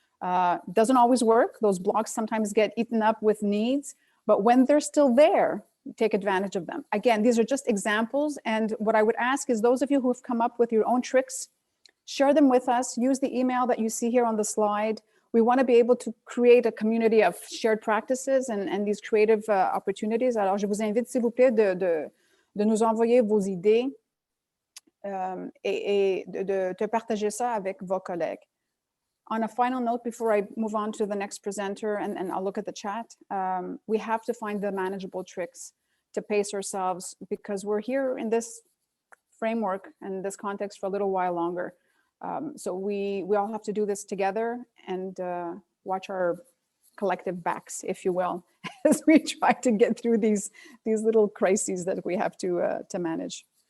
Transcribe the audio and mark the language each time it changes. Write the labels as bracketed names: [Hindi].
[English] Doesn't always work. Those blocks sometimes get eaten up with needs, but when they're still there, take advantage of them. Again, these are just examples. And what I would ask is those of you who have come up with your own tricks, share them with us. Use the email that you see here on the slide. We want to be able to create a community of shared practices and these creative opportunities. [French] Alors, je vous invite, s'il vous plaît, de nous envoyer vos idées et de partager ça avec vos collègues. [English] On a final note, before I move on to the next presenter and I'll look at the chat, we have to find the manageable tricks to pace ourselves, because we're here in this framework and this context for a little while longer. So we all have to do this together and watch our collective backs, if you will, as we try to get through these little crises that we have to manage.